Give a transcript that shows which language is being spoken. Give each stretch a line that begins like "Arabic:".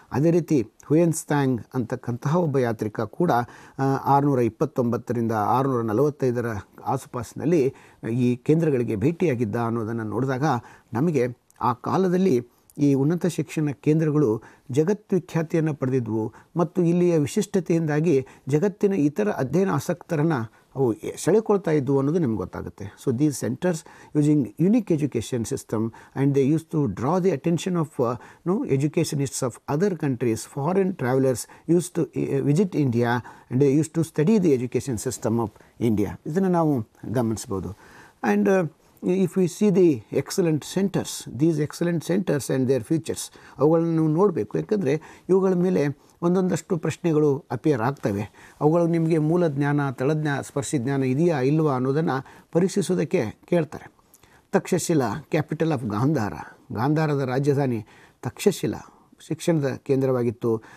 Kannada: ಅದೇ ರೀತಿ ಹುಯೆನ್ಸ್ತಾಂಗ್ ಅಂತಕ್ಕಂತಹ ಒಬ್ಬ ಯಾತ್ರಿಕ ಕೂಡ 629ರಿಂದ 645 ಆಸುಪಾಸಿನಲ್ಲಿ ಈ ಕೇಂದ್ರಗಳಿಗೆ ಭೇಟಿಯಾಗಿದ್ದ ಅನ್ನೋದನ್ನು ನೋಡಿದಾಗ ನಮಗೆ ಆ ಕಾಲದಲ್ಲಿ ಈ ಉನ್ನತ ಶಿಕ್ಷಣ ಕೇಂದ್ರಗಳು ಜಗದ್ವಿಖ್ಯಾತಿಯನ್ನು ಪಡೆದಿದ್ವು ಮತ್ತು ಇಲ್ಲಿಯ ವಿಶಿಷ್ಟತೆಯಿಂದಾಗಿ ಜಗತ್ತಿನ ಇತರ ಅಧ್ಯಯನ ಆಸಕ್ತರನ್ನು ಅವು ಸೆಳೆಕೊಳ್ತಾ ಇದ್ವು ಅನ್ನೋದು ನಿಮ್ಗೆ ಗೊತ್ತಾಗುತ್ತೆ.
English: So these centers using unique education system and they use to draw the attention of educationists of other countries, foreign travelers use to visit India and they use to study the education system of India.
Kannada: ಇದನ್ನು ನಾವು ಗಮನಿಸ್ಬೋದು.
English: and if we see the excellent centers, these excellent centers and their futures,
Kannada: ಅವುಗಳನ್ನು ನೀವು ನೋಡಬೇಕು. ಯಾಕಂದರೆ ಇವುಗಳ ಮೇಲೆ ಒಂದೊಂದಷ್ಟು ಪ್ರಶ್ನೆಗಳು ಅಪಿಯರ್ ಆಗ್ತವೆ. ಅವುಗಳು ನಿಮಗೆ ಮೂಲ ಜ್ಞಾನ, ಸ್ಪರ್ಶಿ ಜ್ಞಾನ ಇದೆಯಾ ಇಲ್ವಾ ಅನ್ನೋದನ್ನು ಪರೀಕ್ಷಿಸೋದಕ್ಕೆ ಕೇಳ್ತಾರೆ. ತಕ್ಷಶಿಲಾ,
English: capital of
Kannada: ಗಾಂಧಾರದ ರಾಜಧಾನಿ ತಕ್ಷಶಿಲಾ ಶಿಕ್ಷಣದ ಕೇಂದ್ರವಾಗಿತ್ತು.